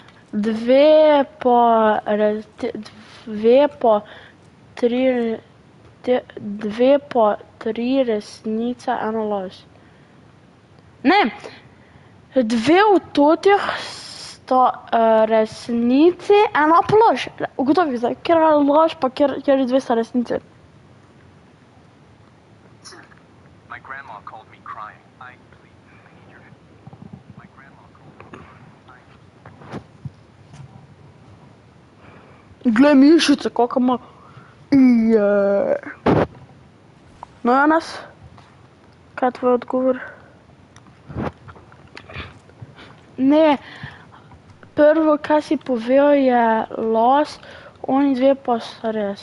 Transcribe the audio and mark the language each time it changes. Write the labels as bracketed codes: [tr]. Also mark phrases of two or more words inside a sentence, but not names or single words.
[sl] Dve pa tri resnice, ena laž. Ne, dve od totih sta resnici, ena pa laž. Ugotovi zdaj, kjer je laž, pa kjer dve sta resnici. [en] My grandma called me crying. Please, I need your help. My grandma called me crying. [sl] Glej mišice, kaka ima. No, Janas, kaj je tvoj odgovor? Ne, prvo, kaj si povedal, je laž, oni dve pa sta res.